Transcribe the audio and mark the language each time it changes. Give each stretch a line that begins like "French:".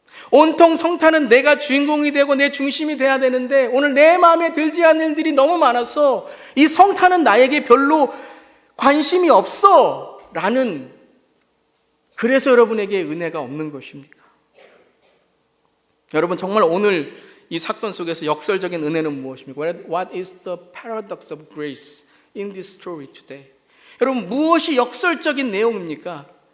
Korean: 온통 성탄은 내가 주인공이 되고 내 중심이 돼야 되는데 오늘 내 마음에 들지 않는 일들이 너무 많아서 이 성탄은 나에게 별로 관심이 없어 라는, 그래서 여러분에게 은혜가 없는 것입니까? 여러분, 정말 오늘 이 사건 속에서 역설적인 은혜는 무엇입니까?
English: What is the paradox of grace in this story today?
Korean: 여러분, 무엇이 역설적인 내용입니까?